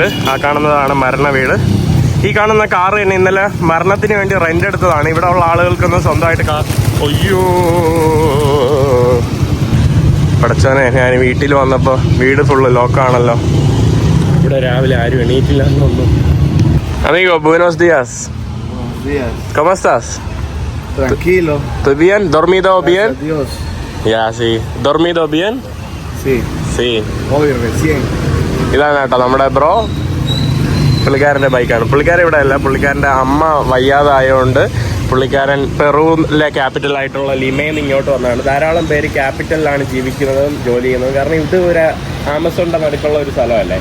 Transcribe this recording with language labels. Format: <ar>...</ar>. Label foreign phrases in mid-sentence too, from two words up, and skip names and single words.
<ml>ആ കാണുന്നതാണ് മരണ വീട്. ഈ കാണുന്ന കാറ് തന്നെ ഇന്നലെ മരണത്തിന് വേണ്ടി റെൻ്റ് എടുത്തതാണ്. ഇവിടെ ഉള്ള ആളുകൾക്കൊന്നും സ്വന്തമായിട്ട് കാർ. അയ്യോ പടച്ചോനെ, ഞാൻ വീട്ടിൽ വന്നപ്പോൾ വീട് ഫുള്ള് ലോക്കാണല്ലോ. ഇവിടെ രാവിലെ ആരും എണീറ്റില്ല എന്ന് തോന്നുന്നു.</ml> <es>Amigo, buenos días. Buenos días. ¿Cómo estás? Tranquilo. ¿Estoy bien? ¿Dormido bien? Gracias a Dios. Ya, sí. ¿Dormido bien? Sí. Sí. Hoy recién.</es> <ml>ഇതാണ് കേട്ടോ നമ്മുടെ ബ്രോ. പുള്ളിക്കാരൻ്റെ ബൈക്കാണ്. പുള്ളിക്കാരൻ ഇവിടെ അല്ല, പുള്ളിക്കാരൻ്റെ അമ്മ വയ്യാതായതുകൊണ്ട് പുള്ളിക്കാരൻ പെറുവിലെ ക്യാപിറ്റലായിട്ടുള്ള ലിമയിൽ നിന്ന് ഇങ്ങോട്ട് വന്നതാണ്. ധാരാളം പേര് ക്യാപിറ്റലിലാണ് ജീവിക്കുന്നതും ജോലി ചെയ്യുന്നതും. കാരണം ഇത് ഒരു ആമസോണിൻ്റെ നടുക്കുള്ള ഒരു സ്ഥലമല്ലേ.</ml>